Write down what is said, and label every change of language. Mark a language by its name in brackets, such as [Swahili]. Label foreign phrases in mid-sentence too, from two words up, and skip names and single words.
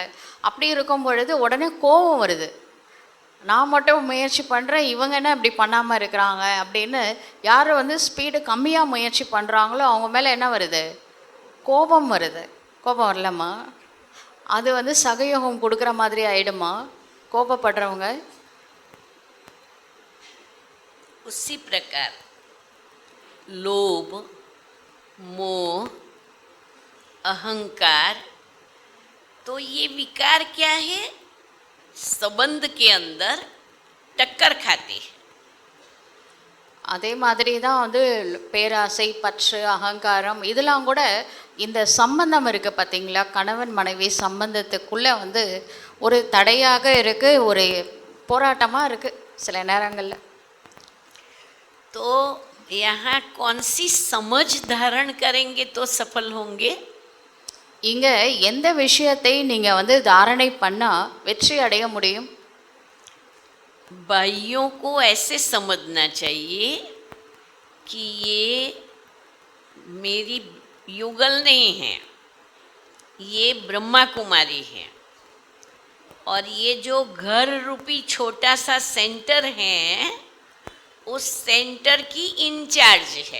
[Tamil] அப்படி இருக்கும் பொழுது உடனே கோபம் வருது, நான் மட்டும் முயற்சி பண்ணுறேன், இவங்க என்ன இப்படி பண்ணாமல் இருக்கிறாங்க அப்படின்னு. யார் ஸ்பீடு கம்மியாக முயற்சி பண்ணுறாங்களோ அவங்க மேலே என்ன வருது? கோபம் வருது. கோபம் வரலம்மா, அது சகயோகம் கொடுக்குற மாதிரி ஆயிடுமா கோபப்படுறவங்க? [Hindi] उसी प्रकार लोभ, मोह, अहंकार, तो ये विकार क्या है? संबंध के अंदर टक्कर खाते हैं. [Tamil] அதே மாதிரி தான் பேராசை, பற்று, அகங்காரம் இதெல்லாம் கூட இந்த சம்பந்தம் இருக்குது பார்த்தீங்களா, கணவன் மனைவி சம்பந்தத்துக்குள்ளே ஒரு தடையாக இருக்குது, ஒரு போராட்டமாக இருக்குது சில நேரங்களில். [Hindi] तो यहाँ कौन सी समझ धारण करेंगे तो सफल होंगे? [Tamil] இங்கே எந்த விஷயத்தை நீங்கள் தாரணை பண்ணால் வெற்றி அடைய முடியும்? [Hindi] भाइयों को ऐसे समझना चाहिए कि ये मेरी युगल नहीं है, ये ब्रह्मा कुमारी है, और ये जो घर रूपी छोटा सा सेंटर है उस सेंटर की इंचार्ज है.